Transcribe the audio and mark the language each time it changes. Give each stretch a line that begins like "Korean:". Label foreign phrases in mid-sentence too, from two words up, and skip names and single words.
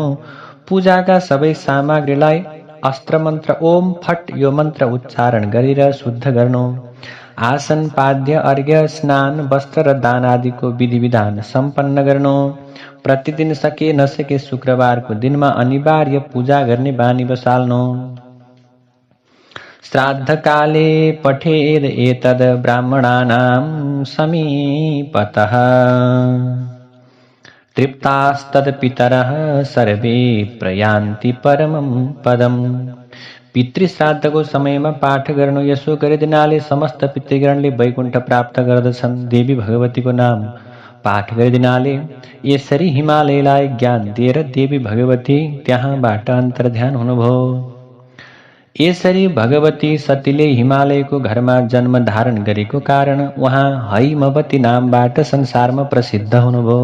Nepali: पूजाका सबै सामग्रीलाई अस्त्र मन्त्र
Sanskrit: ओम फट
Nepali: यो मन्त्र उच्चारण गरेर शुद्ध गर्नु। आसन, पाद्य, अर्घ्य, स्नान, वस्त्र र दान आदिको विधि विधान सम्पन्न गर्नु। प्रतिदिन सके नसके शुक्रबारको दिनमा अनिवार्य पूजा गर्ने बानी बसाल्नु।
Sanskrit: श्राद्धकाले पठेद एतद् ब्राह्मणानां समीपतः तृप्तास्तद्पितरः सर्वे प्रयान्ति परमं पदम्।
Nepali: पितृश्राद्धको समयमा पाठ गर्नु, यसो गरिदिनाले समस्त पितृगणले वैकुण्ठ प्राप्त गर्दछन्। देवी भगवतीको नाम पाठ गरिदिनाले यसरी हिमालयलाई ज्ञान दिएर देवी भगवती त्यहाँबाट अन्तर्ध्यान हुनुभयो। यसरी भगवती सतीले हिमालयको घरमा जन्म धारण गरेको कारण उहाँ हैमवती नामबाट संसारमा प्रसिद्ध हुनुभयो।